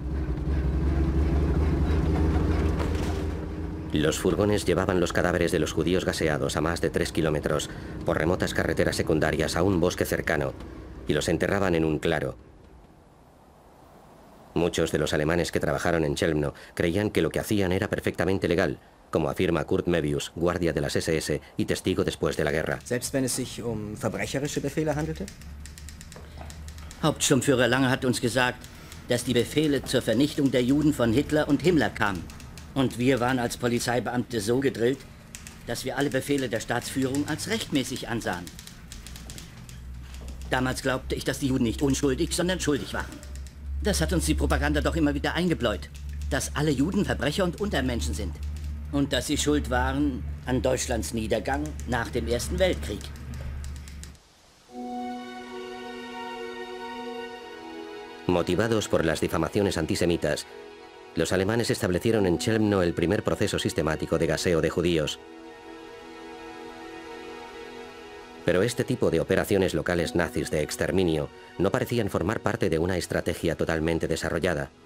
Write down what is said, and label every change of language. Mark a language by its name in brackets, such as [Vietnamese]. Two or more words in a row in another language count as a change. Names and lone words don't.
[Spanish] Los furgones llevaban los cadáveres de los judíos gaseados a más de 3 kilómetros por remotas carreteras secundarias a un bosque cercano y los enterraban en un claro. Muchos de los alemanes que trabajaron en Chelmno creían que lo que hacían era perfectamente legal, como afirma Kurt Mebius, guardia de las SS y testigo después de la guerra. [German] Selbst wenn es sich verbrecherische Befehle handelte? Hauptsturmführer Lange hat uns gesagt, dass die Befehle zur Vernichtung der Juden von Hitler und Himmler kamen. Und wir waren als Polizeibeamte so gedrillt, dass wir alle Befehle der Staatsführung als rechtmäßig ansahen. Damals glaubte ich, dass die Juden nicht unschuldig, sondern schuldig waren. Das hat uns die Propaganda doch immer wieder eingebläut, dass alle Juden Verbrecher und Untermenschen sind. Und dass sie schuld waren an Deutschlands Niedergang nach dem Ersten Weltkrieg. [Spanish] Motivados por las difamaciones antisemitas, los alemanes establecieron en Chelmno el primer proceso sistemático de gaseo de judíos. Pero este tipo de operaciones locales nazis de exterminio no parecían formar parte de una estrategia totalmente desarrollada.